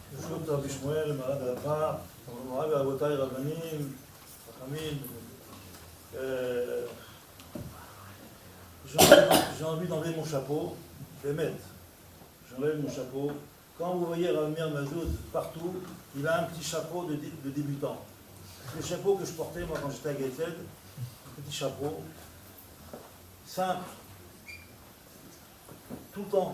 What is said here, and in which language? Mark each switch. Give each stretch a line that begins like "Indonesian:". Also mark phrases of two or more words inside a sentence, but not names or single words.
Hebrew: ברשות רבי שמואל, מרן רבא, מוריי ורבותיי רבנים, חכמים,
French: j'ai envie d'enlever mon chapeau, Bémet, j'enlève mon chapeau. Quand vous voyez Rav Meir Mazouz partout, il a un petit chapeau de débutant. Le chapeau que je portais moi quand j'étais à Gaëted, petit chapeau, simple, tout le temps.